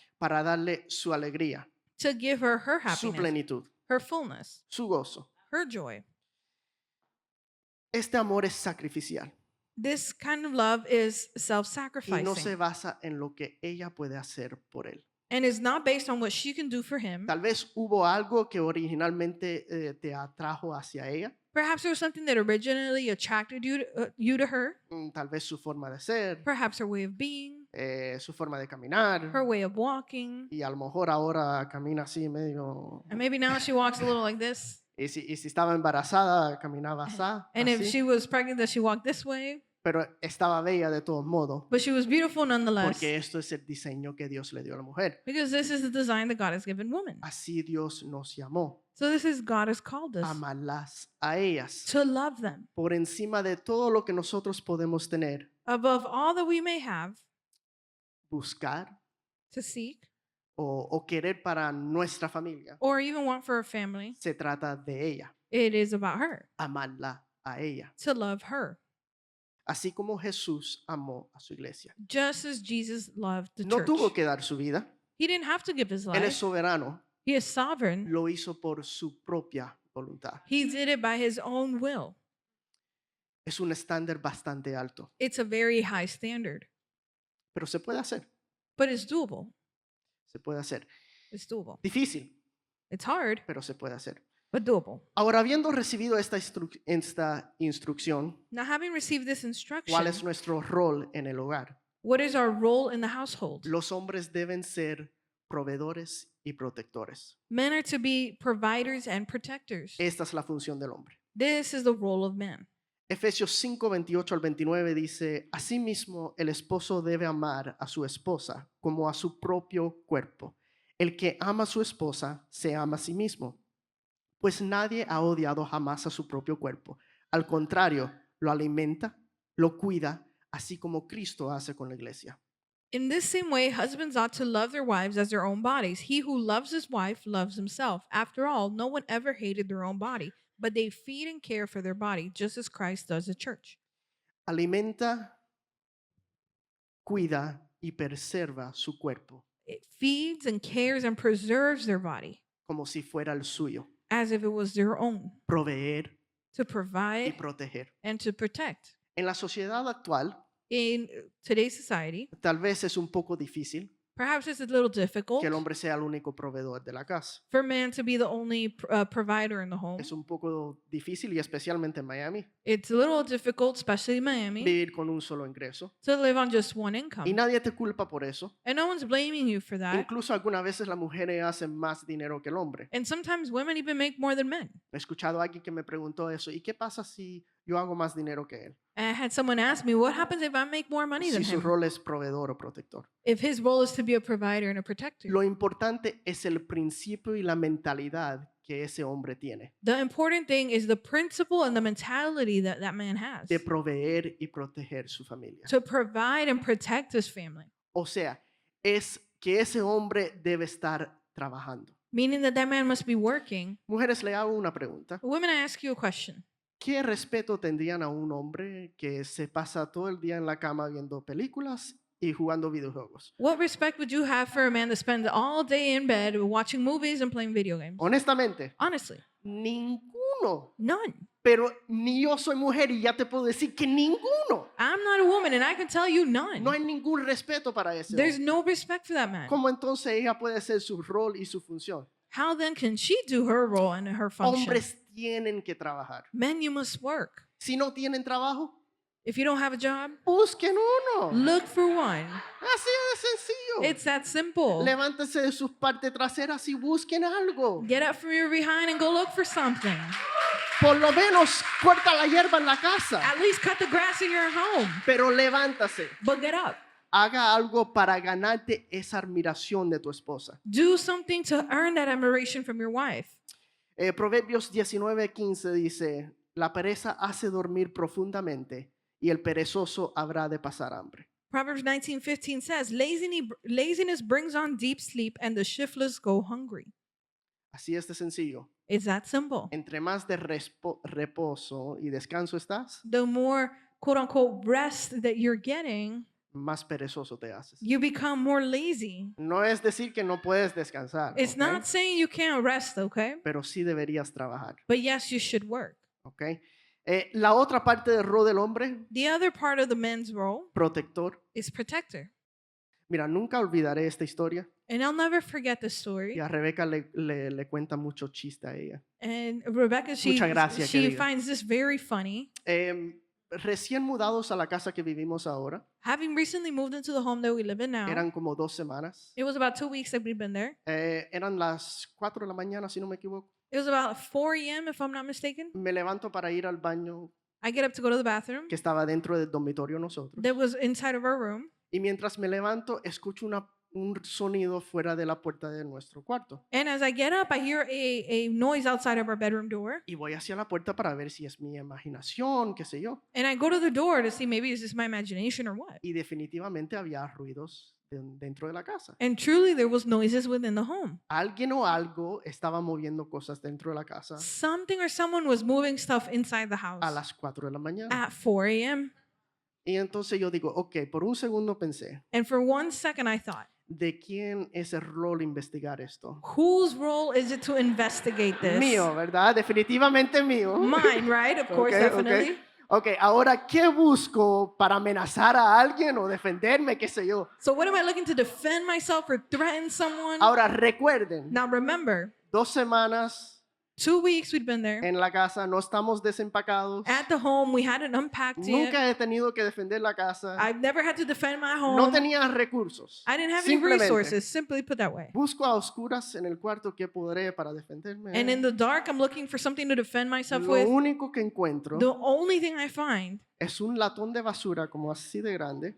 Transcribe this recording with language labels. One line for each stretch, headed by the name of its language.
Spanish: para darle su alegría,
English: to give her her
Spanish: su
English: happiness,
Spanish: plenitud,
English: her fullness,
Spanish: su gozo.
English: her joy.
Spanish: Este amor es sacrificial
English: This kind of love is
Spanish: y no se
English: self-sacrificing
Spanish: basa en lo que ella puede hacer por él.
English: and is not based on what she can do for him.
Spanish: Tal vez hubo algo que originalmente te atrajo hacia ella,
English: Perhaps there was something that originally attracted you to her.
Spanish: tal vez su forma de ser,
English: Perhaps her way of being,
Spanish: su forma de caminar,
English: her way of walking.
Spanish: y a lo mejor ahora camina así medio...
English: And maybe now she walks a little like this.
Spanish: Y si estaba embarazada, caminaba
English: And if
Spanish: así,
English: she was pregnant, that she walked this way.
Spanish: pero estaba bella de todos modos,
English: But she was beautiful nonetheless.
Spanish: porque esto es el diseño que Dios le dio a la mujer.
English: Because this is the design that God has given woman.
Spanish: Así Dios nos llamó,
English: So this is God has called us
Spanish: amarlas a ellas,
English: to love them
Spanish: por encima de todo lo que nosotros podemos tener,
English: above all that we may have,
Spanish: buscar
English: to seek,
Spanish: o querer para nuestra familia.
English: or even want for a family.
Spanish: Se trata de ella,
English: It is about her,
Spanish: amarla a ella,
English: to love her,
Spanish: así como Jesús amó a su iglesia.
English: just as Jesus loved the
Spanish: No
English: church.
Spanish: tuvo que dar su vida,
English: He didn't have to give his
Spanish: Él es
English: life.
Spanish: soberano,
English: He is sovereign.
Spanish: lo hizo por su propia voluntad.
English: He did it by his own will.
Spanish: Es un estándar bastante alto,
English: It's a very high standard,
Spanish: pero se puede hacer,
English: but it's doable.
Spanish: se puede hacer.
English: It's doable.
Spanish: Difícil,
English: It's hard,
Spanish: pero se puede hacer.
English: but doable.
Spanish: Ahora, habiendo recibido esta instrucción,
English: Now, having received this instruction,
Spanish: ¿cuál es nuestro rol en el hogar?
English: what is our role in the household?
Spanish: Los hombres deben ser proveedores y protectores.
English: Men are to be providers and protectors.
Spanish: Esta es la función del hombre.
English: This is the role of man.
Spanish: Efesios 5, 28 al 29 dice, asimismo el esposo debe amar a su esposa como a su propio cuerpo. El que ama a su esposa se ama a sí mismo, pues nadie ha odiado jamás a su propio cuerpo. Al contrario, lo alimenta, lo cuida, así como Cristo hace con la iglesia.
English: In this same way, husbands ought to love their wives as their own bodies. He who loves his wife loves himself. After all, no one ever hated their own body, but they feed and care for their body, just as Christ does the church.
Spanish: Alimenta, cuida y preserva su cuerpo
English: It feeds and cares and preserves their body
Spanish: como si fuera el suyo.
English: as if it was their own,
Spanish: Proveer
English: to
Spanish: y
English: provide
Spanish: proteger.
English: and to protect.
Spanish: En la sociedad actual,
English: In today's society,
Spanish: tal vez es un poco difícil
English: perhaps it's a little difficult
Spanish: que el hombre sea el único proveedor de la casa.
English: for man to be the only provider in the home.
Spanish: Es un poco difícil y especialmente en Miami
English: It's a little difficult, especially in Miami,
Spanish: vivir con un solo ingreso.
English: to live on just one
Spanish: Y
English: income.
Spanish: nadie te culpa por eso.
English: And no one's blaming you for that.
Spanish: Incluso algunas veces las mujeres hacen más dinero que el hombre.
English: And sometimes women even make more than men.
Spanish: He escuchado a alguien que me preguntó eso. ¿Y qué pasa si yo hago más dinero que él?
English: And I had someone ask me, what happens if I make more money than
Spanish: Si su
English: him?
Spanish: rol es proveedor o protector.
English: If his role is to be a provider and a protector.
Spanish: Lo importante es el principio y la mentalidad que ese hombre tiene
English: The important thing is the principle and the mentality that that man has
Spanish: de proveer y proteger su familia.
English: to provide and protect his family.
Spanish: O sea, es que ese hombre debe estar trabajando.
English: Meaning that that man must be working.
Spanish: Mujeres, le hago una pregunta.
English: Women, I ask you a question.
Spanish: ¿Qué respeto tendrían a un hombre que se pasa todo el día en la cama viendo películas y jugando videojuegos.
English: What respect would you have for a man that spends all day in bed watching movies and playing video games?
Spanish: Honestamente,
English: Honestly,
Spanish: ninguno.
English: none.
Spanish: Pero ni yo soy mujer y ya te puedo decir que ninguno.
English: I'm not a woman and I can tell you none.
Spanish: No hay ningún respeto para ese
English: There's
Spanish: hombre.
English: no respect for that man.
Spanish: ¿Cómo entonces ella puede hacer su rol y su función?
English: How then can she do her role and her function?
Spanish: Hombres tienen que trabajar.
English: Men, you must work.
Spanish: Si no tienen trabajo,
English: If you don't have a job,
Spanish: busquen uno.
English: look for one.
Spanish: Así de sencillo.
English: It's that simple.
Spanish: Levántese de sus partes traseras y busquen algo.
English: Get up from your behind and go look for something.
Spanish: Por lo menos corta la hierba en la casa.
English: At least cut the grass in your home.
Spanish: Pero levántase.
English: But get up.
Spanish: Haga algo para ganarte esa admiración de tu esposa.
English: Do something to earn that admiration from your wife.
Spanish: Proverbios 19:15 dice, la pereza hace dormir profundamente y el perezoso habrá de pasar hambre.
English: Proverbs 19:15 says, laziness brings on deep sleep and the shiftless go hungry.
Spanish: Así es de sencillo.
English: It's that simple.
Spanish: Entre más de reposo y descanso estás,
English: The more quote unquote rest that you're getting,
Spanish: más perezoso te haces.
English: you become more lazy.
Spanish: No es decir que no puedes descansar,
English: It's
Spanish: ¿ok?
English: not saying you can't rest, okay?
Spanish: Pero sí deberías trabajar.
English: But yes, you should work.
Spanish: ¿Ok? La otra parte del rol del hombre,
English: The other part of the man's role
Spanish: protector.
English: is protector.
Spanish: Mira, nunca olvidaré esta historia.
English: And I'll never forget the story.
Spanish: Y a Rebeca le cuenta mucho chiste a ella.
English: And Rebecca,
Spanish: Mucha gracia,
English: she
Spanish: querida.
English: finds this very funny.
Spanish: Recién mudados a la casa que vivimos ahora,
English: Having recently moved into the home that we live in now,
Spanish: eran como 2 semanas.
English: it was about 2 weeks that we've been there.
Spanish: Eran las 4 de la mañana, si no me equivoco.
English: It was about 4 a.m., if I'm not mistaken.
Spanish: Me levanto para ir al baño
English: I get up to go to the bathroom
Spanish: que estaba dentro del dormitorio nosotros.
English: that was inside of our room.
Spanish: Y mientras me levanto, escucho un sonido fuera de la puerta de nuestro cuarto.
English: And as I get up, I hear a noise outside of our bedroom door.
Spanish: Y voy hacia la puerta para ver si es mi imaginación, qué sé yo.
English: And I go to the door to see maybe is this my imagination or what.
Spanish: Y definitivamente había ruidos dentro de la casa.
English: And truly, there was noises within the home.
Spanish: Alguien o algo estaba moviendo cosas dentro de la casa
English: Something or someone was moving stuff inside the house
Spanish: a las 4 de la mañana.
English: at 4 a.m.
Spanish: Y entonces yo digo, ok, por un segundo pensé,
English: And for 1 second, I thought,
Spanish: ¿de quién es el rol investigar esto?
English: whose role is it to investigate this?
Spanish: Mío, ¿verdad? Definitivamente mío.
English: Mine, right? Of course,
Spanish: Ok, ok.
English: definitely.
Spanish: Ok, ahora, ¿qué busco para amenazar a alguien o defenderme, qué sé yo?
English: So what am I looking to defend myself or threaten someone?
Spanish: Ahora, recuerden,
English: Now remember,
Spanish: 2 semanas
English: 2 weeks we'd been there.
Spanish: en la casa, no estamos desempacados.
English: At the home, we hadn't unpacked yet.
Spanish: Nunca he tenido que defender la casa.
English: I've never had to defend my home.
Spanish: No tenía recursos.
English: I didn't have any
Spanish: Simplemente.
English: resources, simply put that way.
Spanish: Busco a oscuras en el cuarto que podré para defenderme.
English: And in the dark, I'm looking for something to defend myself
Spanish: Lo
English: with.
Spanish: único que encuentro
English: The only thing I find
Spanish: es un latón de basura como así de grande,